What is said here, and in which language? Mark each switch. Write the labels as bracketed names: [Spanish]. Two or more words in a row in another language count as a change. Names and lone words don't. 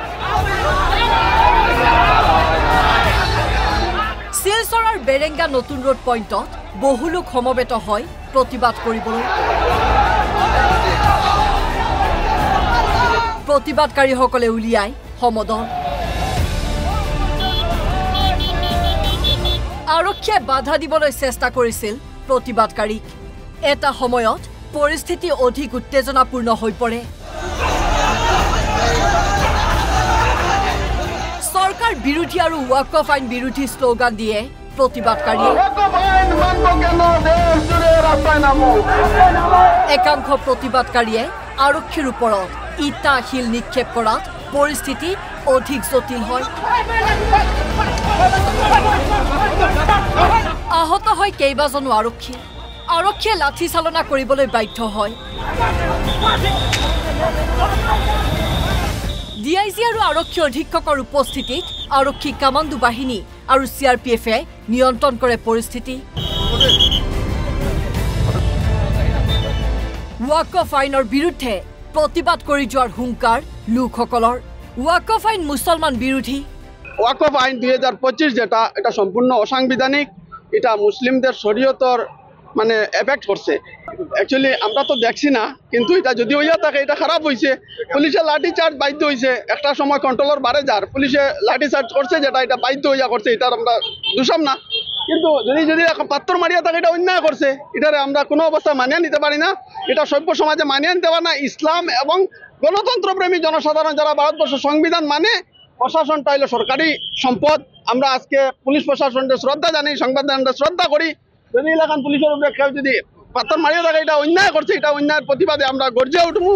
[Assamese] শিলচৰৰ বেৰেঙ্গা নতুন ৰোড পইণ্টত বহু লোক সমবেত হয় প্ৰতিবাদ কৰিবলৈ প্ৰতিবাদকাৰীসকলে উলিয়াই সমদল আৰক্ষীয়ে বাধা দিবলৈ চেষ্টা কৰিছিল প্ৰতিবাদকাৰীক এটা সময়ত পৰিস্থিতি অধিক উত্তেজনাপূৰ্ণ হৈ পৰে সরকার বিরোধী আর ওয়াকফ আইন বিরোধী স্লোগান দিয়ে প্রতিবাদকারীয়ে একাংশ প্রতিবাদকারীয়ে আরক্ষীর উপরত ইটা শিল নিক্ষেপ করাত পরিস্থিতি অধিক জটিল হয় আহত হয় কেইবাজনো আরক্ষীয়ে লাঠি চালনা কৰিবলৈ বাধ্য হয় ডিআইজি আৰু আৰক্ষী অধীক্ষকৰ উপস্থিতিত আৰক্ষী কামাণ্ডো বাহিনী আৰু সিআৰপিএফে নিয়ন্ত্ৰণ কৰে পৰিস্থিতি ওয়াকফ আইনৰ বিৰুদ্ধে প্ৰতিবাদ কৰি যোৱাৰ হুংকাৰ লোকসকলৰ ওয়াকফ আইন মুছলমান বিৰোধী [Bangla] ওয়াকফ আইন 2025 যেটা এটা সম্পূর্ণ অসাংবিধানিক এটা মুসলিমদের শরীয়তর মানে এফেক্ট করছে অ্যাকচুয়ালি আমরা তো দেখছি না কিন্তু এটা যদি হইয়া থাকে এটা খারাপ হয়েছে পুলিশে লাঠি চার্জ বাধ্য হয়েছে একটা সময় কন্ট্রোলর বাড়ে যার পুলিশে লাঠি চার্জ করছে যেটা এটা বাধ্য হইয়া করছে এটা আমরা দোষাম না কিন্তু যদি পাত্তর মারিয়া থাকে এটা অন্যায় করছে এটারে আমরা কোনো অবস্থা মানিয়ে নিতে পারি না এটা সভ্য সমাজে মানিয়ে নিতে পারে না ইসলাম এবং গণতন্ত্রপ্রেমী জনসাধারণ যারা ভারতবর্ষের সংবিধান মানে প্রশাসনটা হলো সরকারি সম্পদ আমরা আজকে পুলিশ প্রশাসনকে শ্রদ্ধা জানাই সংবিধানকে শ্রদ্ধা করি যদি এলাকান পুলিশের উপরে কেউ যদি পাত্তর মারিয়া থাকে এটা অন্যায় করছে এটা অন্যায়ের প্রতিবাদে আমরা গর্জে উঠবো